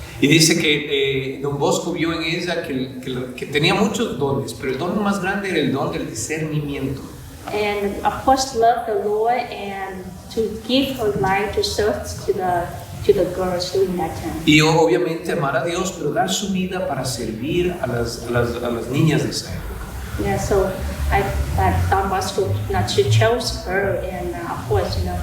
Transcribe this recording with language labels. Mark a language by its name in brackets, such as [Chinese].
[Spanish] Y dice que Don Bosco vio en ella que tenía muchos dones, pero el don más grande era el don del discernimiento. [English] And of course, love the Lord and to give her life to serve to the girls during that time. [Spanish] Y obviamente amar a Dios, pero dar su vida para servir a las niñas de esa época. [English] Yeah, so Don Bosco, she chose her, and of course,